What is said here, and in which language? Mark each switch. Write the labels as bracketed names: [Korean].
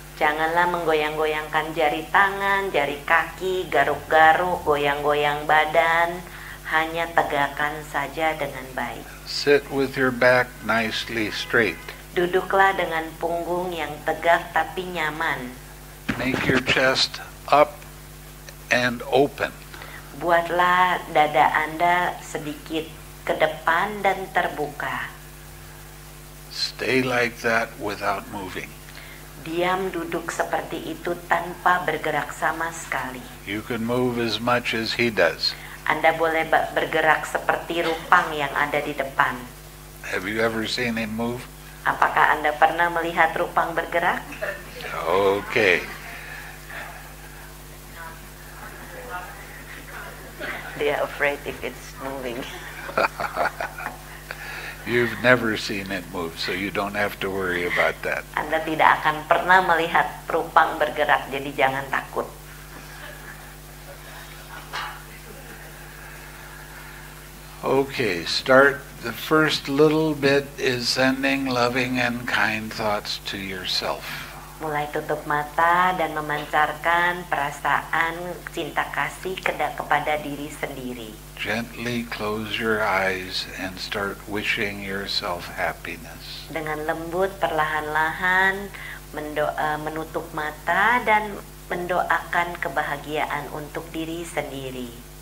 [Indonesian] Janganlah menggoyang-goyangkan jari tangan, jari kaki, garuk-garuk, goyang-goyang badan. Hanya tegakkan saja dengan baik. [English] Sit with your back nicely straight. [Indonesian] Duduklah dengan punggung yang tegak tapi nyaman. [English] Make your chest up and open. [Indonesian] Buatlah dada Anda sedikit ke depan dan terbuka. [English] Stay like that without moving. [Indonesian] Diam duduk seperti itu tanpa bergerak sama sekali. [English] You can move as much as he does. [Indonesian] Anda boleh bergerak seperti Rupang yang ada di depan. [English] Have you ever seen him move? [Indonesian] Apakah Anda pernah melihat Rupang bergerak? [English] Okay. They are afraid if it's moving. You've never seen it move, so you don't have to worry about that. [Indonesian] Anda tidak akan pernah melihat Rupang bergerak, jadi jangan takut. [English] Okay, start. The first little bit is sending loving and kind thoughts to yourself. [Indonesian] Mulai tutup mata dan memancarkan perasaan cinta kasih kepada diri sendiri. [English] Gently close your eyes and start wishing yourself happiness. [Indonesian] Dengan lembut perlahan-lahan menutup mata dan mendoakan kebahagiaan untuk diri sendiri.